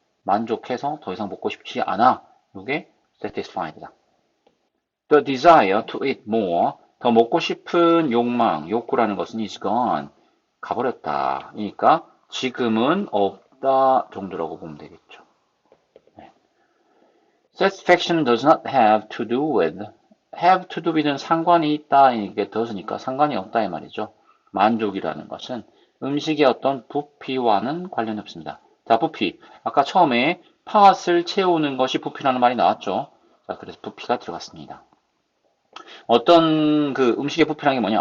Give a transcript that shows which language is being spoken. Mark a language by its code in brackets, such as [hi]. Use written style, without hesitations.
[ko] 만족해서 더 이상 먹고 싶지 않아. 요게 satisfied다. [en] The desire to eat more. [ko] 더 먹고 싶은 욕망, 욕구라는 것은 [en] is gone. [ko] 가버렸다. 그러니까 지금은 없다 정도라고 보면 되겠죠. 네. [en] Satisfaction does not have to do with. have to do with는 [ko] 상관이 있다. 이게 does니까 상관이 없다 이 말이죠. 만족이라는 것은 음식의 어떤 부피와는 관련이 없습니다. 자, 부피. 아까 처음에 팥을 채우는 것이 부피라는 말이 나왔죠. 자, 그래서 부피가 들어갔습니다. 어떤 그 음식의 부피라는 게 뭐냐?